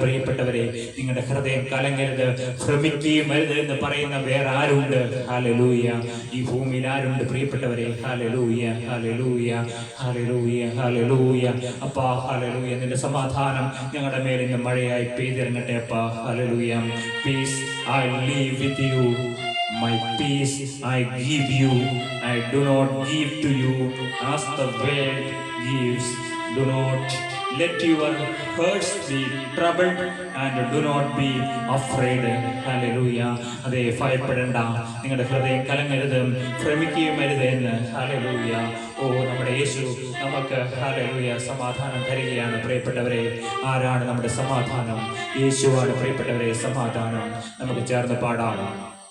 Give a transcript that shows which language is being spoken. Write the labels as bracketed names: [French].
[Malayalam] പ്രിയപ്പെട്ടവരെ, നിങ്ങളുടെ ഹൃദയം കലങ്ങരുത്, ഭ്രമിക്കുകയും അരുത് എന്ന് പറയുന്ന വേറെ ആരുണ്ട്? ഹല്ലേലൂയ. ഈ ഭൂമിയിൽ ആരുണ്ട് പ്രിയപ്പെട്ടവരെ? ഹല്ലേലൂയ. ഹല്ലേലൂയ. ഹല്ലേലൂയ. ഹല്ലേലൂയ. അപ്പാ, ഹല്ലേലൂയ, നിന്റെ സമാധാനം ഞങ്ങളുടെ മേൽ ഇന്ന് മഴയായി പെയ്തിറങ്ങട്ടെ അപ്പാ. Hallelujah. [English] Peace I leave with you, my peace I give you, I do not give to you as the world gives. Do not let your hearts be troubled and do not be afraid. Hallelujah. [Malayalam] അതെ, ഭയപ്പെടേണ്ട, നിങ്ങളുടെ ഹൃദയം കലങ്ങരുത്, ഭ്രമിക്കുകയും അരുത് എന്ന്. Hallelujah. നമ്മുടെ യേശു നമുക്ക്, hallelujah, സമാധാനം തരികയാണ്. പ്രിയപ്പെട്ടവരെ, ആരാണ് നമ്മുടെ സമാധാനം? യേശുവാണ് പ്രിയപ്പെട്ടവരെ സമാധാനം. നമുക്ക് ചേർന്ന് പാടാം.